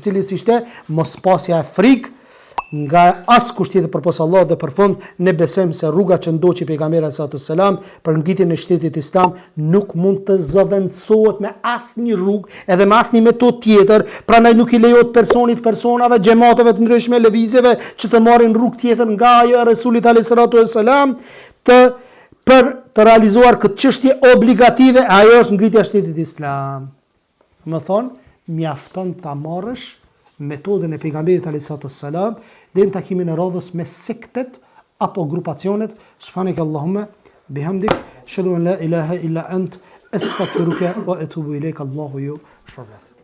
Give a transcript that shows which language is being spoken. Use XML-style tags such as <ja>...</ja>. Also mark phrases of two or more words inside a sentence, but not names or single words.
<sq>cilis ishte mospasja e frikë nga askush tjetër përpos Allah dhe për fund ne besojmë se rruga që ndoqi pejgamberi</sq> <ar>صلى الله عليه وسلم</ar> <sq>për ngritjen e shtetit islam nuk mund të zëvendësohet me asnjë rrugë edhe me asnjë metodë tjetër, prandaj nuk i lejohet personave, xhamateve të ndryshme, lëvizjeve që të marrin rrugë tjetër nga ajo e Resulit</sq> <ar>عليه الصلاة والسلام</ar> <sq>për të realizuar këtë çështje obligative, ajo është ngritja e shtetit islam. Më thonë, mjafton ta marrësh metodën e pejgamberit</sq> <ar>عليه الصلاة والسلام</ar> <sq>dhe në takimin e radhës me sektet apo grupacionet.</sq> <ar>سبحانك اللهم وبحمدك أشهد أن لا إله إلا أنت أستغفرك وأتوب إليك.</ar> <sq>Allahu ju shpërblet.</sq>